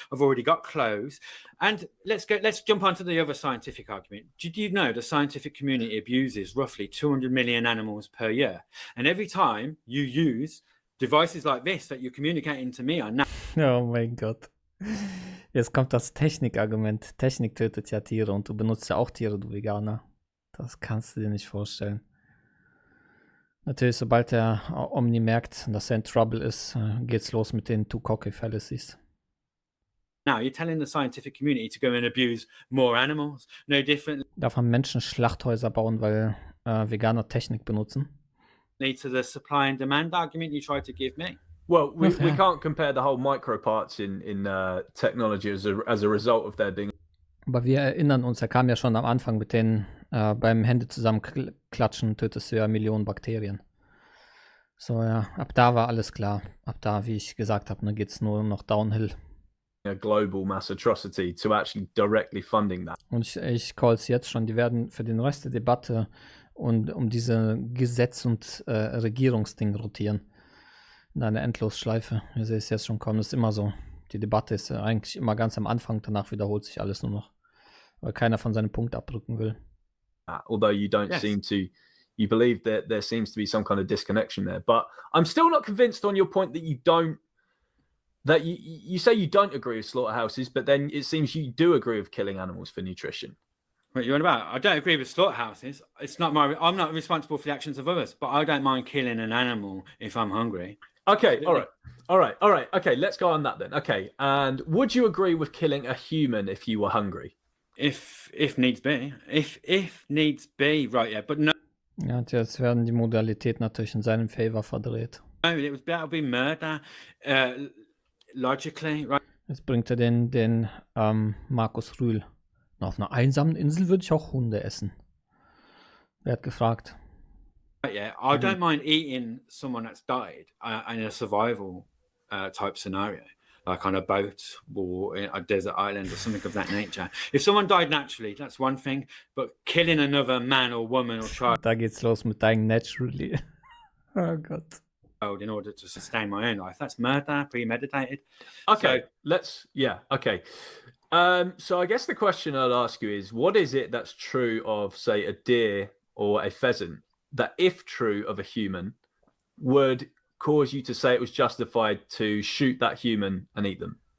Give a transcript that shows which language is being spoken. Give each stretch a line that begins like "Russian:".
English: I've already got clothes. And let's jump onto the other scientific argument. Did you know the scientific community abuses roughly 200 million animals per year? And every time you use devices like this that you're communicating to me on.
German: Oh mein Gott. Jetzt kommt das Technikargument. Technik tötet ja Tiere und du benutzt ja auch Tiere, du Veganer. Das kannst du dir nicht vorstellen. Natürlich, sobald der Omni merkt, dass er in Trouble ist, geht's los mit den Two Cocky Fallacies.
English: Now you're telling the scientific community to go and abuse more animals. No different.
German: Darf man Menschen Schlachthäuser bauen, weil Veganer Technik benutzen?
English: To the supply and demand argument you tried to give me. Well, we can't compare the whole microparts in technology as a result of their being.
German: Aber wir erinnern uns, er kam ja schon am Anfang mit den beim Hände zusammenklatschen tötest du ja Millionen Bakterien. So, ja, ab da war alles klar. Ab da, wie ich gesagt habe, geht's nur noch downhill.
English: A global mass atrocity to actually directly funding that.
German: Und ich call es jetzt schon, die werden für den Rest der Debatte und um diese Gesetz- und Regierungsding rotieren. In einer Endlosschleife. Wir sehen es jetzt schon kommen, das ist immer so. Die Debatte ist eigentlich immer ganz am Anfang, danach wiederholt sich alles nur noch. Weil keiner von seinem Punkt abrücken will.
English: Although you don't seem to, you believe that there seems to be some kind of disconnection there. But I'm still not convinced on your point that you say you don't agree with slaughterhouses, but then it seems you do agree with killing animals for nutrition. What are you on about? I don't agree with slaughterhouses. I'm not responsible for the actions of others, but I don't mind killing an animal if I'm hungry. Okay, all right. Okay, let's go on that then. Okay, and would you agree with killing a human if you were hungry? If needs be. If needs be, right, yeah, but no.
German: Ja, und jetzt werden die Modalitäten natürlich in seinem Favor verdreht.
English: No, that would be murder, logically, right?
German: Jetzt bringt er den Markus Rühl. Auf einer einsamen Insel würde ich auch Hunde essen. Wer hat gefragt?
English: Yeah, I don't mind eating someone that's died in a survival type scenario, like on a boat or in a desert island or something of that nature. If someone died naturally, that's one thing, but killing another man or woman or child.
German: Da geht's los mit
English: dying naturally.
German: Oh Gott.
English: In order to sustain my own life, that's murder, premeditated. Okay, okay. So I guess the question I'll ask you is, what is it that's true of, say, a deer or a pheasant that, if true of a human, would cause you to say it was justified to shoot that human and eat them?